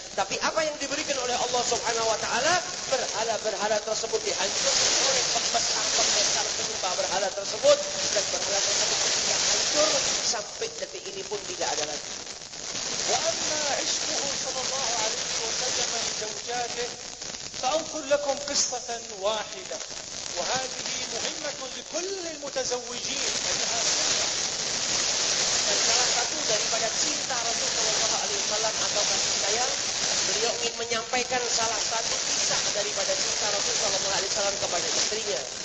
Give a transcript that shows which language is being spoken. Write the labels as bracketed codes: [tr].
[id] Tapi apa yang diberikan oleh Allah Subhanahu wa taala, berhala-berhala tersebut dihancurkan oleh pembesar penyembah berhala tersebut, dan berhala tersebut tidak hancur sampai detik ini pun tidak ada lagi. [ar] وأما عشقه صلى الله عليه وسلم لزوجاته فأنقل لكم قصة واحدة، وهذه مهمة لكل المتزوجين أنها سنة. [id] Dan salah satu daripada cinta Rasulullah SAW atau kasih sayang, beliau ingin menyampaikan salah satu kisah daripada cinta Rasulullah SAW kepada istrinya.